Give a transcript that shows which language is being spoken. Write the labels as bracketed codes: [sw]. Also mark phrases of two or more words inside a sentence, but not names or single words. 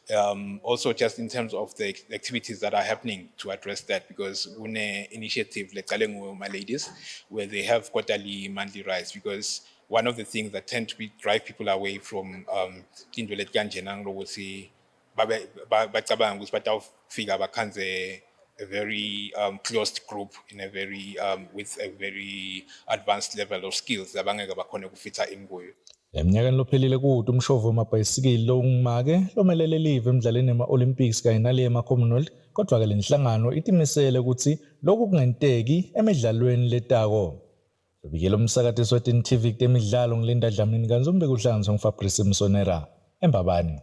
[en] Also just in terms of the activities that are happening to address that, because one initiative, let's say my ladies, where they have quarterly, monthly rides, because one of the things that tend to drive people away from a very closed group in a very with a very advanced level of skills [ss] abangeke bakhona kufitha ingoyo. Eminyakeni lophelile kude umshovu wamabhayisikili longumake lomelele live emidlalweni ema-Olympics kanye nale ema-Commonwealth, kodwa-ke le nhlangano itimisele ukuthi lokhu kungenteki emidlalweni letako. Lobikela umsakati Eswatini TV kutemidlalo ngilinda Dlamini kanzombeka uhlanganiswa nguFabrice Msonera eMbabane.